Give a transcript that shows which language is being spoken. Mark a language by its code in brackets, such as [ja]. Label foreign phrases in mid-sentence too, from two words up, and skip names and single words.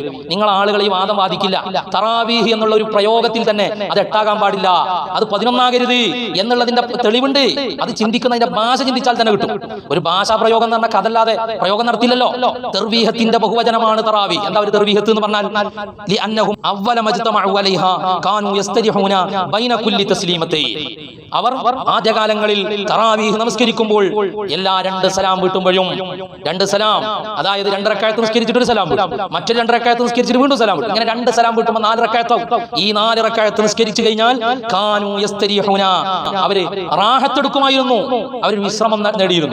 [ml] നിങ്ങൾ ആളുകൾ ഈ വാദം വാദിക്കില്ല. തറാവീഹ് എന്നുള്ള ഒരു പ്രയോഗത്തിൽ തന്നെ അത് 8 ആകാൻ പാടില്ല, അത് 11 ആകരുത് എന്നുള്ളതിന്റെ തെളിവുണ്ട്. അത് ചിന്തിക്കുന്നതിന്റെ ഭാഷ ചിന്തിച്ചാൽ തന്നെ കിട്ടും. ഒരു ഭാഷാ പ്രയോഗം എന്ന് പറഞ്ഞാൽ കഥല്ലാതെ പ്രയോഗം നടത്തില്ലല്ലോ. തർവീഹത്തിന്റെ ബഹുവചനമാണ് തറാവീഹ്. എന്താ ഒരു തർവീഹത്ത് എന്ന് പറഞ്ഞാൽ? [ar] لأنهم أول ما اجتمعوا عليها كانوا يستريحون بين كل تسليمتين. [ml] അവർ ആദ്യകാലങ്ങളിൽ തറാവീഹ് നമസ്കരിക്കുമ്പോൾ എല്ലാ 2 സലാം വീട്ടുമ്പോഴും 2 സലാം, അതായത് 2 റക്അത്ത് നിസ്കരിച്ചിട്ട് ഒരു സലാം വീട്ടും, മറ്റൊരു 2 റക്അത്ത് നിസ്കരിച്ചിട്ട് വീണ്ടും സലാം വീട്ടും. ഇങ്ങനെ 2 സലാം വീട്ടുമ്പോൾ 4 റക്അത്താവും. ഈ 4 റക്അത്ത് നിസ്കരിച്ചു കഴിഞ്ഞാൽ [ar] كانوا يستريحون, [ml] അവര് റാഹത്ത് എടുക്കുമായിരുന്നു, അവർ വിശ്രമം നേടിയിരുന്നു.